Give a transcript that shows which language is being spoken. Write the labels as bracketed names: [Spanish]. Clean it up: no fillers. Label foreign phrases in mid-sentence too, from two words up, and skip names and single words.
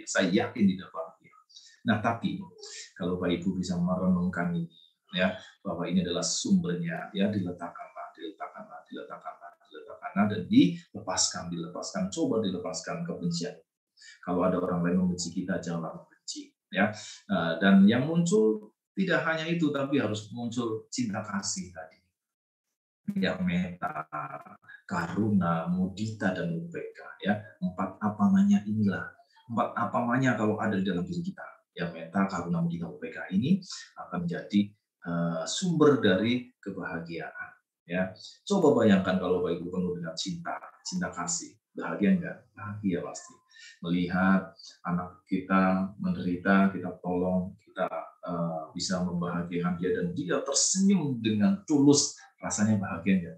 [Indonesian] Saya yakin tidak bahagia. Nah, tapi kalau Bapak Ibu bisa merenungkan ini, ya, bahwa ini adalah sumbernya, ya, diletakkanlah, dan dilepaskan, coba dilepaskan kebencian. Kalau ada orang lain membenci kita, janganlah membenci, ya. Dan yang muncul tidak hanya itu, tapi harus muncul cinta kasih tadi, ya, [Pali] metta, karuna, mudita, [Indonesian] dan upekkha, ya. 4 apamanya inilah, 4 apamanya kalau ada di dalam diri kita, ya, [Pali] metta, karuna, mudita, upekkha [Indonesian] ini akan menjadi sumber dari kebahagiaan, ya. Coba bayangkan kalau Bapak Ibu penuh dengan cinta kasih, bahagia enggak? Bahagia pasti. Melihat anak kita menderita, kita tolong, kita bisa membahagiakan dia, dan dia tersenyum dengan tulus, rasanya bahagia enggak?